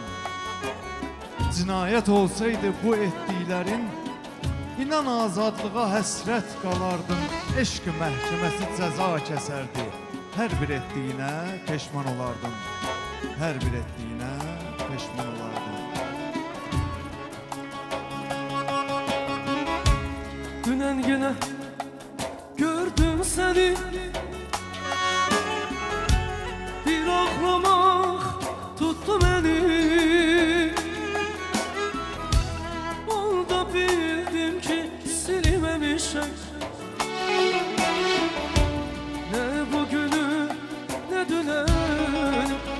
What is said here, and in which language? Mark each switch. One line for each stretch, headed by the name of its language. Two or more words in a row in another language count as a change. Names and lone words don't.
Azerbaijani: Cinayət olsaydı bu etdiklərin, İnan azadlığa həsrət qalardın, eşq məhkəməsi cəza kəsərdi. Hər bir etdiyinə peşman olardın, hər bir etdiyinə peşman olardın.
Turkish: Dünen yine gördüm seni, bir ağlamak tuttu beni. Onda bildim ki silmemişim ne bugünü ne düneni.